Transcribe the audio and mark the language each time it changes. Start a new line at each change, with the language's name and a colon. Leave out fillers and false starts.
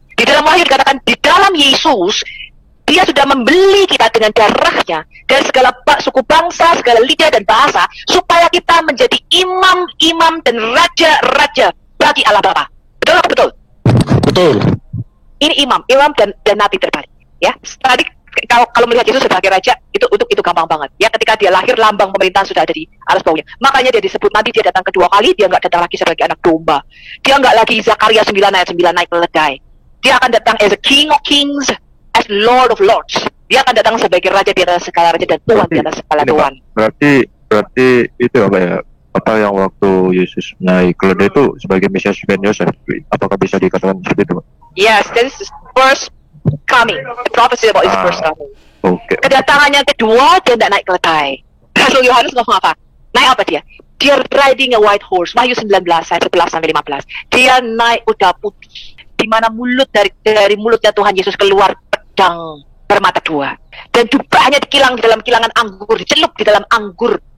Indonesian: Di dalam Wahyu dikatakan, di dalam Yesus, Dia sudah membeli kita dengan darahnya dari segala suku bangsa, segala lidah dan bahasa, supaya kita menjadi imam-imam dan raja-raja bagi Allah Bapa. Betul atau betul? Betul. Ini imam dan nabi terbalik. Ya, tadi kalau melihat Yesus sebagai raja itu gampang banget. Ya, ketika dia lahir lambang pemerintahan sudah ada di atas baunya. Makanya dia disebut nanti dia datang kedua kali, dia nggak datang lagi sebagai anak domba. Dia nggak lagi Zakaria 9 ayat 9 naik keledai. Dia akan datang
English: as a king of kings, as Lord of lords.
Indonesian: Dia akan datang sebagai raja di atas segala raja dan Tuhan di atas segala Tuhan. Berarti itu apa ya? Apa yang waktu Yesus naik keledai itu sebagai Mesias Ben Yosef? Apakah bisa dikatakan seperti itu?
English: Yes, this is first coming. The prophecy about his first coming. Okay.
Indonesian: Kedatangannya kedua, dia tidak naik keledai. Rasul Yohanes ngomong apa? Naik apa dia? Dia
English: riding a white horse.
Indonesian: Wahyu 19 ayat 11 sampai 15. Dia naik kuda putih, di mana mulut dari mulutnya Tuhan Yesus keluar pedang bermata dua, dan jubahnya dikilang di dalam kilangan anggur, dicelup di dalam anggur.